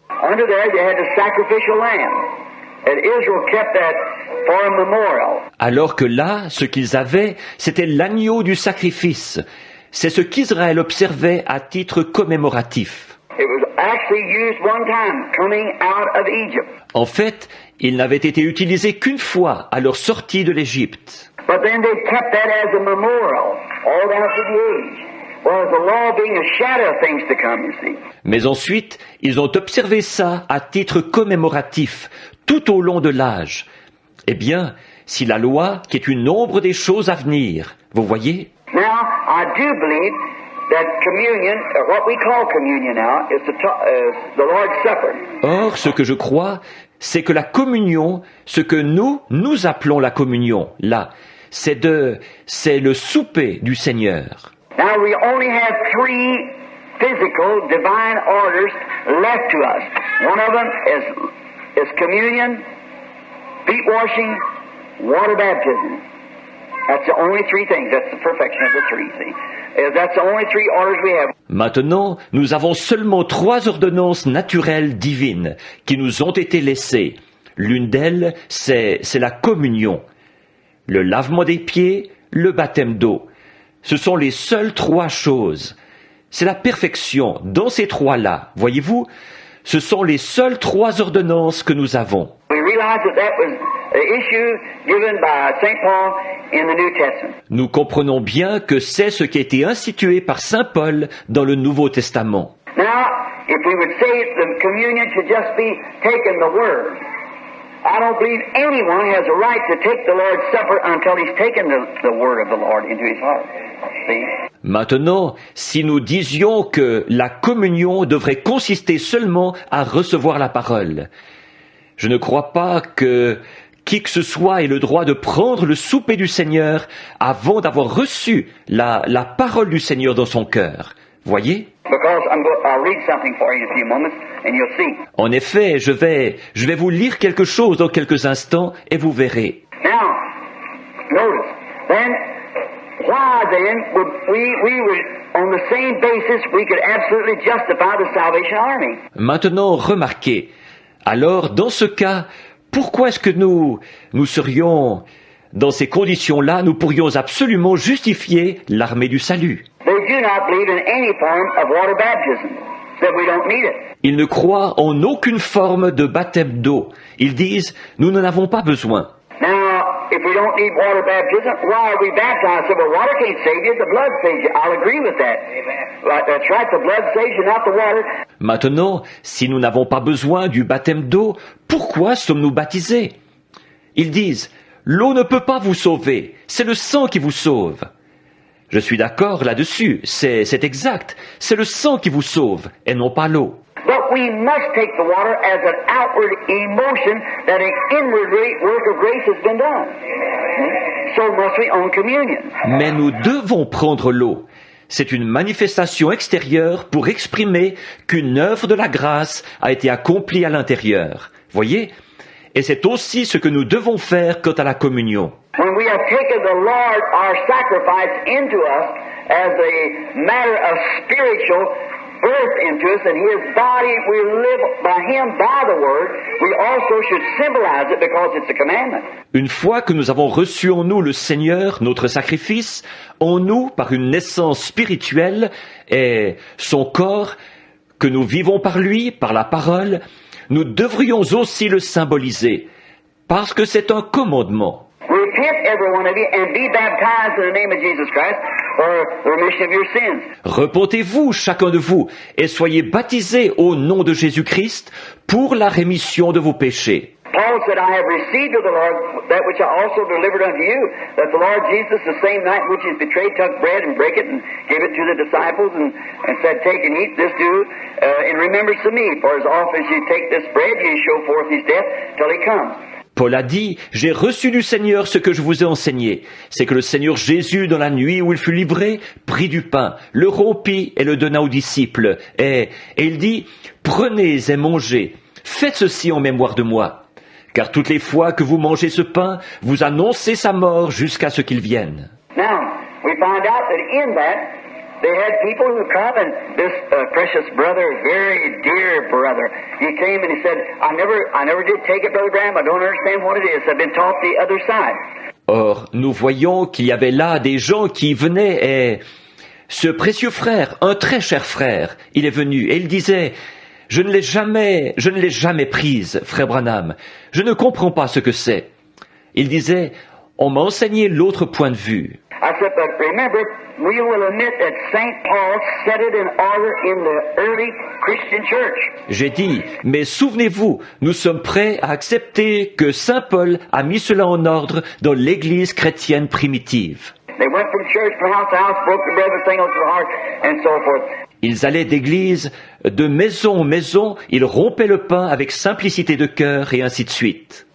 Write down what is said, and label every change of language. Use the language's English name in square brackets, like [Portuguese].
[English] Under there, they had the sacrificial lamb, and Israel kept that for a memorial. [French] Alors que là, ce qu'ils avaient, c'était l'agneau du sacrifice. C'est ce qu'Israël observait à titre commémoratif. [English] It was actually used one time coming out of Egypt. [French] En fait, il n'avait été utilisé qu'une fois à leur sortie de l'Égypte. [English] But then they kept that as a memorial all down through the age. Well, the law being a shadow of things to come, you see. [French] Mais ensuite, ils ont observé ça à titre commémoratif, tout au long de l'âge. Eh bien, si la loi, qui est une ombre des choses à venir, vous voyez? [English] Now, I do believe that communion, what we call communion now, is the Lord's Supper. [French] Or, ce que je crois, c'est que la communion, ce que nous appelons la communion, là, c'est le souper du Seigneur. [English] Now, we only have 3 physical divine orders left to us. One of them is communion, feet washing, water baptism. That's the only 3 things. That's the perfection of the 3, see. That's the only 3 orders we have. [French] Maintenant, nous avons seulement 3 ordonnances naturelles divines qui nous ont été laissées. L'une d'elles, c'est la communion, le lavement des pieds, le baptême d'eau. Ce sont les seules 3 choses. C'est la perfection dans ces 3-là. Voyez-vous, ce sont les seules 3 ordonnances que nous avons. [English] We realize that was the issue given by St. Paul in the New Testament. [French] Nous comprenons bien que c'est ce qui a été institué par Saint Paul dans le Nouveau Testament. [English] Now, if we would say the communion should just be taking the Word, I don't believe anyone has a right to take the Lord's Supper until he's taken the Word of the Lord into his heart. See? [French] Maintenant, si nous disions que la communion devrait consister seulement à recevoir la parole, je ne crois pas que qui que ce soit ait le droit de prendre le souper du Seigneur avant d'avoir reçu la parole du Seigneur dans son cœur. Voyez? [English] Because I'll read something for you in a few moments, and you'll see. [French] En effet, je vais vous lire quelque chose dans quelques instants et vous verrez. [English] Now, notice, then, why then would we would, on the same basis, we could absolutely justify the Salvation Army? [French] Maintenant, remarquez. Alors, dans ce cas, pourquoi est-ce que nous serions, dans ces conditions-là, nous pourrions absolument justifier l'armée du salut? [English] They do not believe in any form of water baptism, so we don't need it. [French] Ils ne croient en aucune forme de baptême d'eau. Ils disent, nous n'en avons pas besoin. [English] Now, if we don't need water baptism, why are we baptized? So, well, water can't save you, the blood saves you. I'll agree with that. Right, that's right, the blood saves you, not the water. [French] Maintenant, si nous n'avons pas besoin du baptême d'eau, pourquoi sommes-nous baptisés? Ils disent, l'eau ne peut pas vous sauver, c'est le sang qui vous sauve. Je suis d'accord là-dessus, c'est exact, c'est le sang qui vous sauve, et non pas l'eau. [English] But we must take the water as an outward emotion that an inward work of grace has been done. So must we on communion. [French] Mais nous devons prendre l'eau. C'est une manifestation extérieure pour exprimer qu'une œuvre de la grâce a été accomplie à l'intérieur. Voyez? Et c'est aussi ce que nous devons faire quant à la communion. [English] When we have taken the Lord, our sacrifice, into us as a matter of spiritual birth into us, and His body, we live by Him, by the Word, we also should symbolize it because it's a commandment. [French] Une fois que nous avons reçu en nous le Seigneur, notre sacrifice, en nous, par une naissance spirituelle, et son corps, que nous vivons par lui, par la parole, nous devrions aussi le symboliser, parce que c'est un commandement. [English] Repent, every one of you, and be baptized in the name of Jesus Christ for the remission of your sins. [French] Repentez-vous, chacun de vous, et soyez baptisés au nom de Jésus-Christ pour la rémission de vos péchés. [English] Paul said, I have received of the Lord that which I also delivered unto you, that the Lord Jesus, the same night which he was betrayed, took bread and brake it and gave it to the disciples and said, take and eat, this do in remembrance of me. For as often as you take this bread, you show forth his death till he comes. [French] Paul a dit, j'ai reçu du Seigneur ce que je vous ai enseigné. C'est que le Seigneur Jésus, dans la nuit où il fut livré, prit du pain, le rompit et le donna aux disciples. Et il dit, prenez et mangez. Faites ceci en mémoire de moi. Car toutes les fois que vous mangez ce pain, vous annoncez sa mort jusqu'à ce qu'il vienne. [English] Now, we find out that in that, they had people who come, and this precious brother, very dear brother, he came and he said, I never did take it, Brother Graham. I don't understand what it is. I've been taught the other side. [French] Or, nous voyons qu'il y avait là des gens qui venaient et ce précieux frère, un très cher frère, il est venu et il disait, je ne l'ai jamais prise, frère Branham. Je ne comprends pas ce que c'est. Il disait, on m'a enseigné l'autre point de vue. [English] I said, but remember, we will admit that St. Paul set it in order in the early Christian church. [French] J'ai dit, mais souvenez-vous, nous sommes prêts à accepter que Saint Paul a mis cela en ordre dans l'Église chrétienne primitive. [English] They went from church to house, broke the bread, sang unto the heart, and so forth. [French] Ils allaient d'église, de maison en maison, ils rompaient le pain avec simplicité de cœur et ainsi de suite.